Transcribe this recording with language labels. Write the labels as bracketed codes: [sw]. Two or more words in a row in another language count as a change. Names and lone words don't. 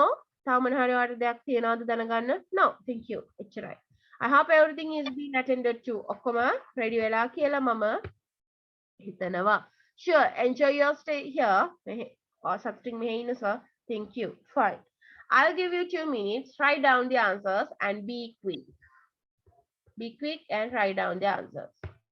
[si] තව මොන හරි ඔයාලට දෙයක් තියෙනවද දැනගන්න? [en] No, thank you. එච්චරයි. I hope everything is being attended to. [si] ඔක්කොම ready වෙලා කියලා මම හිතනවා. [en] Sure, enjoy your stay here. Substring [si] මෙහෙ ඉන්න [en] sir. Thank you. Fine. I'll give you 2 minutes. Write down the answers and be quick. Be quick and write down the answers.